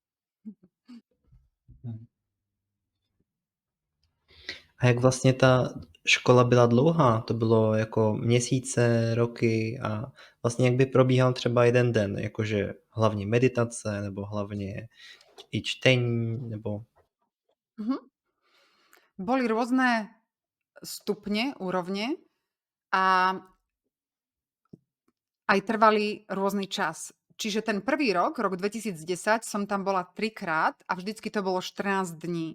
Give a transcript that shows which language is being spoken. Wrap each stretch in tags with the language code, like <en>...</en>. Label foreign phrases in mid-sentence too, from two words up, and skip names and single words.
<cs>A jak vlastně ta škola byla dlouhá? To bylo jako měsíce, roky a vlastně jak by probíhal třeba jeden den? Jakože hlavně meditace nebo hlavně i čtení nebo...</cs> <sk>Boli rôzne stupne, úrovne a aj trvali rôzny čas. Čiže ten prvý rok 2010, som tam bola 3-krát a vždycky to bolo 14 dní.</sk>